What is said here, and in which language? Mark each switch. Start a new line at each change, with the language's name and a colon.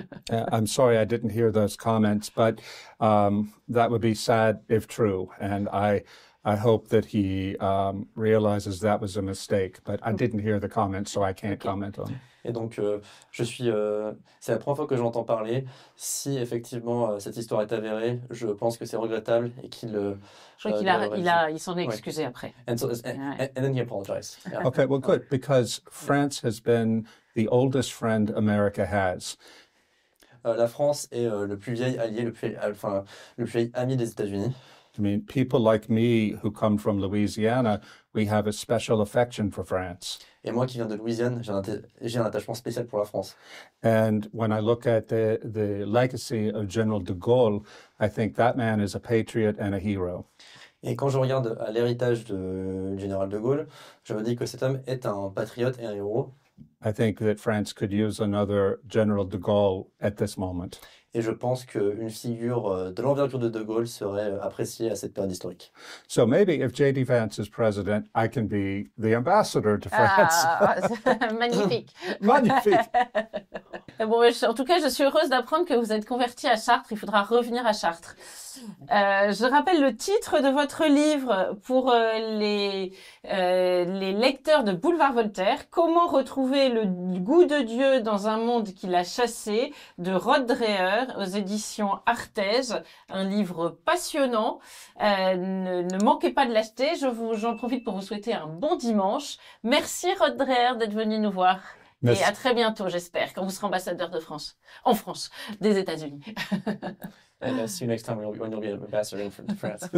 English: I'm sorry I didn't hear those comments, but that would be sad if true, and I hope that he realizes that was a mistake, but I didn't hear the comments, so I can't comment on it.
French: Et donc, c'est la première fois que j'entends parler. Si effectivement cette histoire est avérée, je pense que c'est regrettable et qu'il. Je crois qu'il s'en est excusé après.
English: And then he apologized. Yeah. Okay, well, good, because France has been the oldest friend America has.
French: La France est le plus vieil allié, le plus vieil ami des États-Unis.
English: I mean, people like me who come from Louisiana, we have a special affection for France.
French: Et moi qui viens de Louisiane, j'ai un attachement spécial pour la France.
English: And when I look at the legacy of General de Gaulle, I think that man is a patriot and a hero.
French: Et quand je regarde à l'héritage du général de Gaulle, je me dis que cet homme est un patriote et un héros.
English: I think that France could use another General de Gaulle at this moment.
French: Et je pense qu'une figure de l'envergure de Gaulle serait appréciée à cette période historique.
English: So maybe if J.D. Vance is president, I can be the ambassador to France.
French: Magnifique. Magnifique. Bon, en tout cas, je suis heureuse d'apprendre que vous êtes converti à Chartres. Il faudra revenir à Chartres. Je rappelle le titre de votre livre pour les lecteurs de Boulevard Voltaire. Comment retrouver le goût de Dieu dans un monde qui l'a chassé, de Dreher aux éditions Arthez. Un livre passionnant. Ne manquez pas de l'acheter. J'en profite pour vous souhaiter un bon dimanche. Merci Dreher d'être venu nous voir. Merci. Et à très bientôt, j'espère, quand vous serez ambassadeur de France, en France, des États-Unis.
English: And see you next time when you'll be ambassador in France.